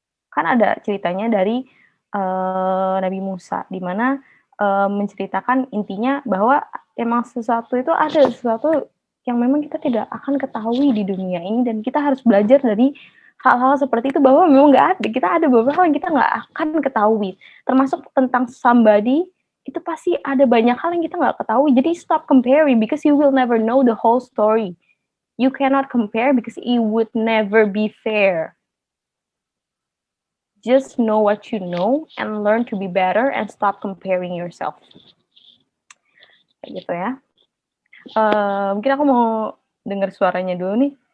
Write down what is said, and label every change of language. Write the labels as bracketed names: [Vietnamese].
[Indonesian] Kan ada ceritanya dari Nabi Musa, di mana menceritakan intinya bahwa emang ada sesuatu yang memang kita tidak akan ketahui di dunia ini, dan kita harus belajar dari hal-hal seperti itu, bahwa memang kita ada beberapa hal yang kita nggak akan ketahui, termasuk tentang somebody, itu pasti ada banyak hal yang kita nggak ketahui. Jadi [English] stop comparing, because you will never know the whole story. You cannot compare because it would never be fair. Just know what you know and learn to be better and stop comparing yourself. [Indonesian] Kayak gitu ya. Mungkin aku mau dengar suaranya dulu nih.